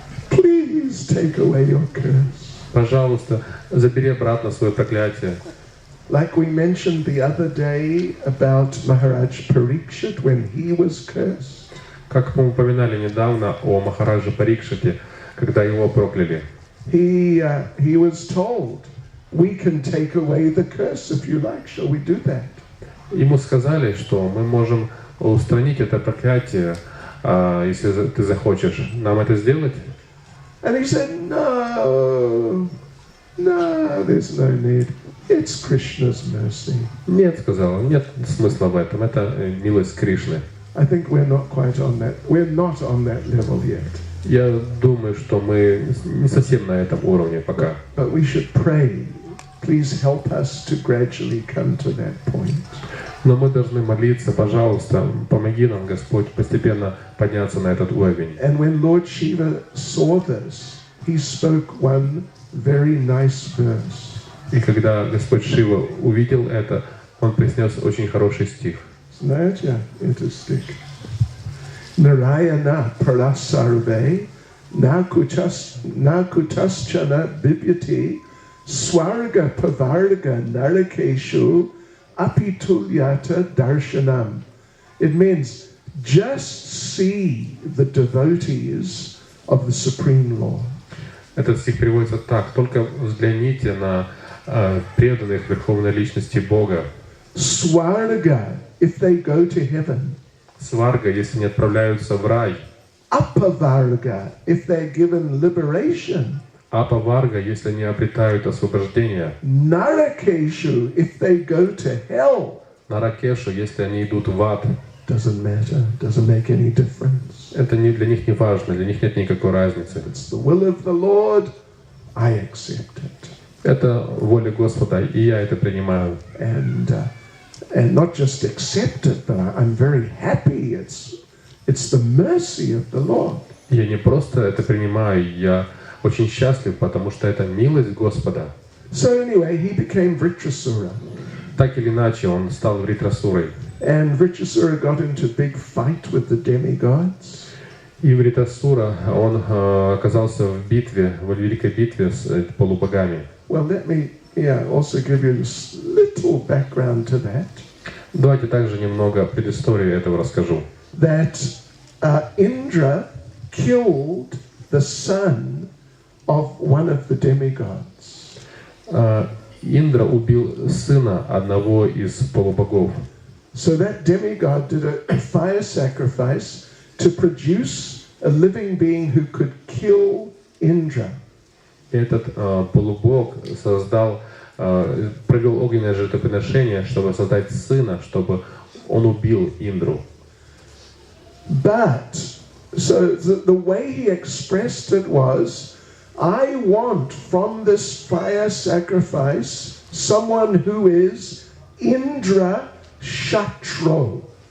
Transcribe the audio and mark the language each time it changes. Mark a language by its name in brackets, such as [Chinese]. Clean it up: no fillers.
[English] Please take away your curse. [Russian] Пожалуйста, забери обратно свое проклятие. [English] Like we mentioned the other day about Maharaj Parikshit when he was cursed. [Russian] Как мы упоминали недавно о Махараджа Парикшите, когда его прокляли. [English] He was told, we can take away the curse if you like. Shall we do that? [Russian] Ему сказали, что мы можем устранить это проклятие, если ты захочешь. Нам это сделать? [English] And he said, no, there's no need. It's Krishna's mercy. [Russian] Нет, сказал он, нет смысла в этом. Это милость Кришны. [English] I think we're not on that level yet. [Russian] Я думаю, что мы не совсем на этом уровне пока. [English] But we should pray. Please help us to gradually come to that point. [Russian] Но мы должны молиться, пожалуйста, помоги нам, Господь, постепенно подняться на этот уровень. [English] And when Lord Shiva saw this, he spoke one very nice verse. [Russian] И когда Господь Шива увидел это, он произнес очень хороший стих. Знаете этот стих? [Sanskrit] Нараяна парасарве накутаschana bibhyati swarga pavarga narakeshu apitulyata darshanam. [English] It means just see the devotees of the Supreme Lord. [Russian] Этот стих переводится так: только взгляните на преданных Верховной Личности Бога. [English] Swarga, if they go to heaven. [Russian] Сварга, если не отправляются в рай. [English] Apavarga, if they're given liberation. [Russian] Апаварга, если не обретают освобождение. [English] Narakeshu, if they go to hell. [Russian] Наракешу, если они идут в ад. [English] Doesn't matter, doesn't make any difference. [Russian] Это для них не важно, для них нет никакой разницы. [English] It's the will of the Lord, I accept it. [Russian] Это воля Господа, и я это принимаю. [English] And not just accept it, but I'm very happy. It's the mercy of the Lord. [Russian] Я не просто это принимаю, я очень счастлив, потому что это милость Господа. [English] So anyway, he became Vритрасура. [Russian] Так или иначе, он стал Вритрасурой. [English] And Vритрасура got into a big fight with the demigods. [Russian] И Вритрасура, он оказался в битве, в великой битве с полубогами. [English] Well, let me also give you a little background to that. [Russian] Давайте также немного предыстории этого расскажу. [English] That Indra killed the son of one of the demigods. [Russian] Индра убил сына одного из полубогов. [English] So that demigod did a fire sacrifice to produce a living being who could kill Indra. [Russian] Этот полубог провел огненное жертвоприношение, чтобы создать сына, чтобы он убил Индру. [English] But so the way he expressed it was, I want from this fire sacrifice someone who is Indra Shatro.